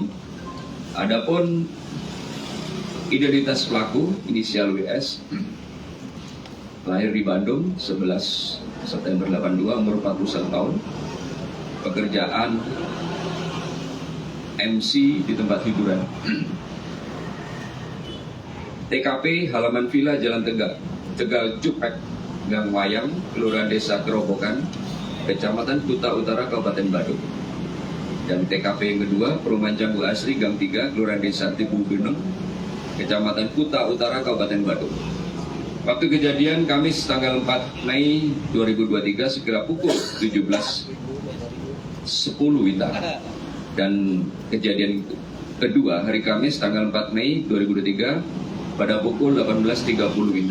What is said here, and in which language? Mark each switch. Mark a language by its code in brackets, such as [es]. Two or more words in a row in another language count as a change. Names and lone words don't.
[id] Adapun identitas pelaku inisial WS, lahir di Bandung 11 September 82, umur 41 tahun, pekerjaan MC di tempat hiburan. TKP halaman Villa Jalan Tegal Cupek, Gang Wayang, Kelurahan Desa Kerobokan, Kecamatan Kuta Utara, Kabupaten Badung. Dan TKP yang kedua, Perumahan Canggu Asri, Gang 3, Kelurahan Desa Tibu Geneng, Kecamatan Kuta Utara, Kabupaten Badung. Waktu kejadian Kamis tanggal 4 Mei 2023 sekira pukul 17.10 WITA. Dan kejadian kedua hari Kamis tanggal 4 Mei 2023 pada pukul 18.30 WITA.